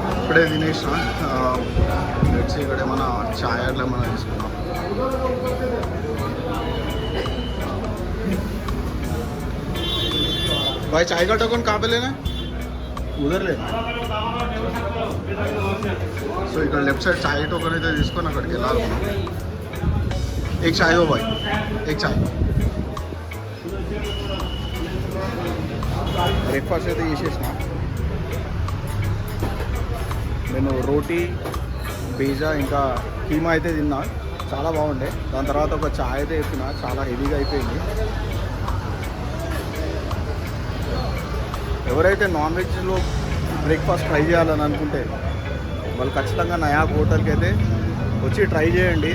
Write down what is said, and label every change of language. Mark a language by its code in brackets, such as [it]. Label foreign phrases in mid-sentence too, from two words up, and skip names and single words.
[te] ఇప్పుడే తినేసిన వచ్చి ఇక్కడ మన చాయ్ అట్లా మనం తీసుకున్నాం. [hi] भाई चाय का टोकन कहाँ पे लेना है? उधर लेना. [te] సో ఇక్కడ [en] left side [te] చాయ్ టోకన్ అయితే తీసుకొని అక్కడికి వెళ్ళాలి మనం. [hi] एक चाय हो भाई, एक चाय. [te] బ్రేక్ఫాస్ట్ అయితే చేసేసిన. నేను రోటీ పిజ్జా ఇంకా కీమా అయితే తిన్నా, చాలా బాగుండే. దాని తర్వాత ఒక చాయ్ అయితే చెప్పిన, చాలా హెవీగా అయిపోయింది. ఎవరైతే [en] non veglo breakfast try [te] చేయాలని అనుకుంటే వాళ్ళు ఖచ్చితంగా నయాక్ హోటల్కి అయితే వచ్చి ట్రై చేయండి.